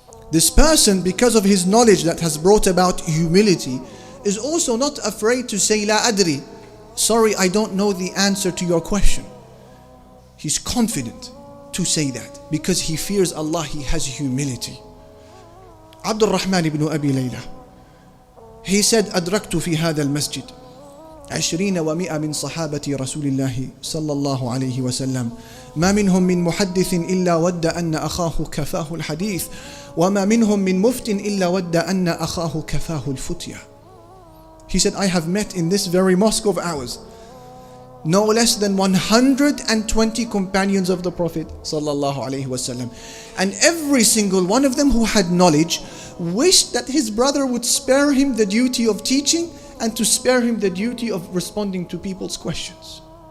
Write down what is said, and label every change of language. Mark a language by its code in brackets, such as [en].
[en] This person, because of his knowledge that has brought about humility, is also not afraid to say, La adri, sorry, I don't know the answer to your question. He's confident to say that because he fears Allah, he has humility. Abdul Rahman ibn Abi Layla, he said, [ar] أدركت في هذا المسجد 20 و100 من صحابة رسول الله صلى الله عليه وسلم ما منهم من محدث إلا ود أن أخاه كفاه الحديث وما منهم من مفت إلا ود أن أخاه كفاه الفتية. [en] He said, I have met in this very mosque of ours no less than 120 companions of the Prophet sallallahu alaihi wasallam. And every single one of them who had knowledge wished that his brother would spare him the duty of teaching and to spare him the duty of responding to people's questions.